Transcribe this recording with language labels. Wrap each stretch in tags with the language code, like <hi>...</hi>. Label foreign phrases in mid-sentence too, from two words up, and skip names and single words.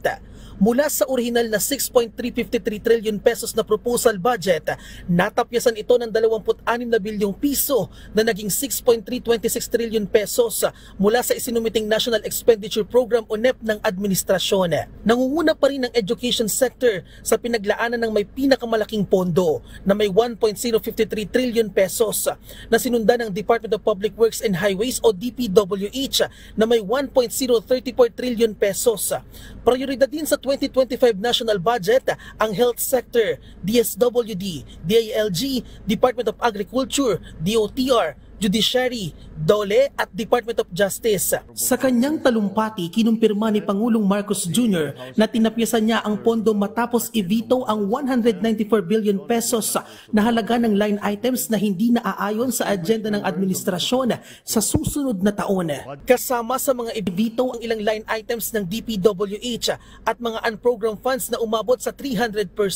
<tl>Mula sa orihinal na 6.353</tl> <en>trillion pesos</en> <tl>na</tl> <en>proposal budget,</en> <tl>natapyasan ito ng 26 na bilyong piso na naging 6.326</tl> <en>trillion pesos</en> <tl>mula sa isinumiting National Expenditure Program o NEP ng administrasyon. Nangunguna pa rin ang</tl> <en>education sector</en> <tl>sa pinaglaanan ng may pinakamalaking pondo na may 1.053</tl> <en>trillion pesos</en> <tl>na sinundan ng Department of Public Works and Highways o DPWH na may 1.034</tl> <en>trillion pesos.</en> <tl>Prioridad din sa 2025</tl> <en>national budget</en> <tl>ang</tl> <en>health sector,</en> <tl>DSWD, DILG, Department of Agriculture, DOTR, Judiciary, DOLE at Department of Justice. Sa kanyang talumpati, kinumpirma ni Pangulong Marcos Jr. na tinapyasan niya ang pondo matapos i-veto ang 194</tl> <en>billion pesos</en> <tl>na halaga ng</tl> <en>line items</en> <tl>na hindi naaayon sa agenda ng administrasyon sa susunod na taon. Kasama sa mga i-veto ang ilang</tl> <en>line items</en> <tl>ng DPWH at mga</tl> <en>unprogrammed funds</en> <tl>na umabot sa 300%.</tl>